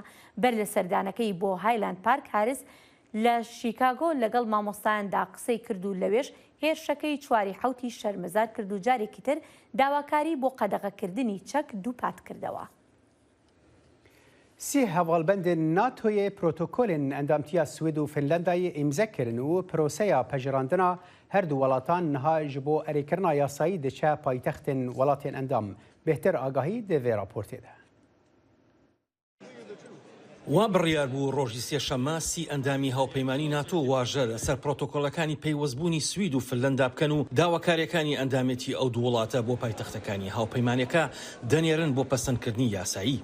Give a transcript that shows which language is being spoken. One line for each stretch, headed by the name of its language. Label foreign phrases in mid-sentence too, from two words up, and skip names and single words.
Central Kurdish: بەر لە سەردانەکەی بۆ هایلاند پارک هارز لە شیکاگۆ لەگەڵ مامۆستایاندا قسەی کرد و لەوێش هێرشەکەی 4/7 شەرمەزار کرد و جارێکی تر داواکاری بۆ قەدەغەکردنی چەک دووپات کردەوە.
Kurdish: سی هەواڵبەندên ناتۆyê protokولên endamtiya Swêd û Finlandayê îmze kirin û proseya pejirandina her du welatan niha ji bo erêkirina yasayî diçe paytextên welatên endam. Bêhtir agahî di vê raportê de.
Central Kurdish: وا بڕیار بوو ڕۆژی سێشەممە سی ئەندامی هاوپەیمانی ناتۆ واژە لەسەر پرۆتۆکۆلەکانی پەیوەستبوونی سوید و فنلەندا بکەن و داواکاریەکانی ئەندامەتی ئەو دوو وڵاتە بۆ پایتەختەکانی هاوپەیمانەکە دەنێرن بۆ پەسەندکردنی یاسایی.